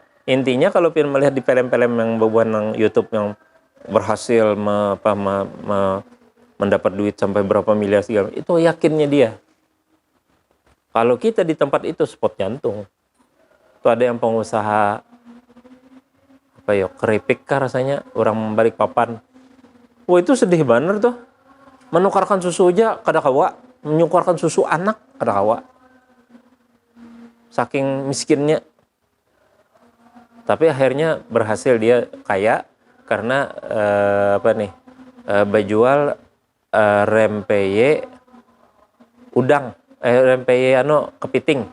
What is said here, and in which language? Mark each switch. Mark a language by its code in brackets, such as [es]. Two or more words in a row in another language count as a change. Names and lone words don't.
[id] Intinya kalau pengen melihat di film-film yang bebuan yang YouTube yang berhasil mendapat duit sampai berapa miliar segala, itu yakinnya dia. Kalau kita di tempat itu spot jantung. Tuh ada yang pengusaha apa ya, keripik kah rasanya, orang balik papan. Wah, itu sedih banget tuh. Menukarkan susu aja [bjn] kada kawa, [id] menukarkan susu anak [bjn] kada kawa. [id] Saking miskinnya. Tapi akhirnya berhasil dia kaya karena berjual rempeye udang, rempeye kepiting.